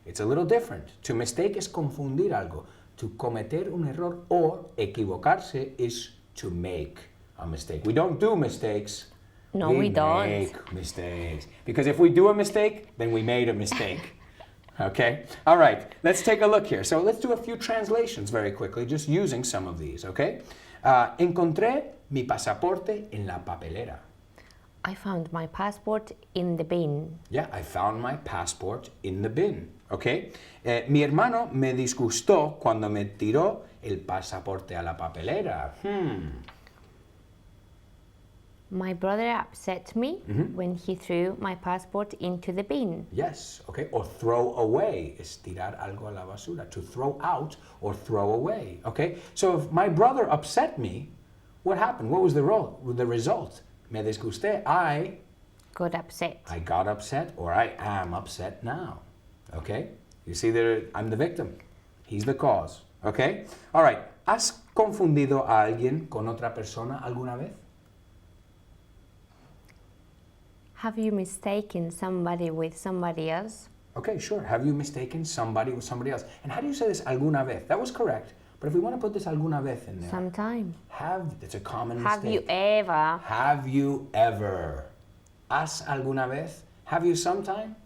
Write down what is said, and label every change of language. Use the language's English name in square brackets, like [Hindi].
[English] It's a little different. To mistake is [Spanish] confundir algo. [English] To [Spanish] cometer un error o equivocarse [English] is to make a mistake. We don't do mistakes. No, we don't. Make mistakes. Because if we do a mistake, then we made a mistake. Okay? All right, let's take a look here. So let's do a few translations very quickly, just using some of these, okay? [Spanish] Encontré mi pasaporte en la papelera. [English] I found my passport in the bin. Yeah, I found my passport in the bin. Okay? [Spanish] Mi hermano me disgustó cuando me tiró el pasaporte a la papelera. [English] My brother upset me when he threw my passport into the bin. Yes, okay. Or throw away is [Spanish] tirar algo a la basura. [English] To throw out or throw away. Okay? So if my brother upset me, what happened? What was the result? [Spanish] Me disgusté. [English] I Got upset. got upset or I am upset now. Okay? You see that I'm the victim. He's the cause. Okay? All right. [Spanish] ¿Has confundido a alguien con otra persona alguna vez? [English] Have you mistaken somebody with somebody else? Okay, sure. Have you mistaken somebody with somebody else? And how do you say this alguna vez? That was correct. But if we want to put this alguna vez in there. Sometime. It's a common Have mistake. you ever? Have you ever? [Spanish] ¿Has alguna vez? [English] Have you sometime?